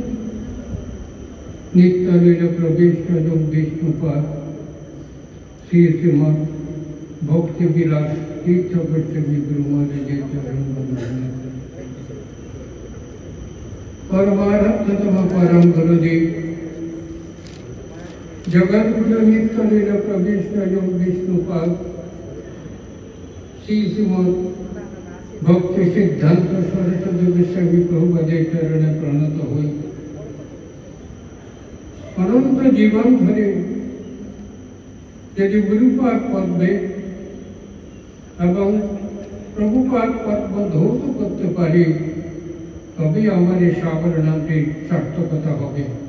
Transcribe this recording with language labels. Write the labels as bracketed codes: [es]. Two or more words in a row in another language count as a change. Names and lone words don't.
[bn] নিত্যলীলা প্রবিষ্ট বিষ্ণুপাদ শ্রী শ্রীমৎ ভক্তি বিলাস তীর্থ গোস্বামী গুরু মহারাজের চরণ বন্দনা। পরমারাধ্যতম পরম গুরুদেব জগদ্গুরু নিত্যলীলা প্রবিষ্ট বিষ্ণুপাদ শ্রী শ্রীমদ ভক্তি সিদ্ধান্ত সরস্বতী গোস্বামী প্রভুপাদের চরণে প্রণত হই অনন্ত জীবন ধরে যদি গুরুপাদ পদ্মে এবং প্রভুপাদ পদ্ম ধৌত করতে পারি তবে আমার এই সাগর নামটি সার্থকতা হবে।